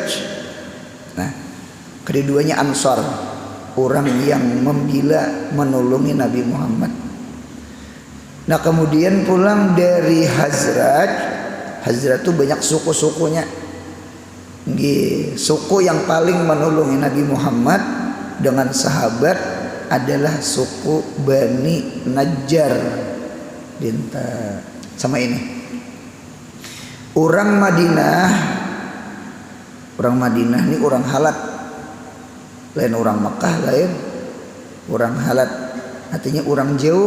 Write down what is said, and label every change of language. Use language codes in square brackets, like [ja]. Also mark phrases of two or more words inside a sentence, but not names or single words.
[id] Nah, keduanya Ansor, orang yang membela menolongi Nabi Muhammad. Nah, kemudian pulang dari Khazraj itu banyak suku-sukunya. Suku yang paling menolongi Nabi Muhammad dengan sahabat adalah suku Bani Najjar. Sama ini orang Madinah ini orang Halat, lain orang Makkah, lain orang Halat, artinya orang jauh.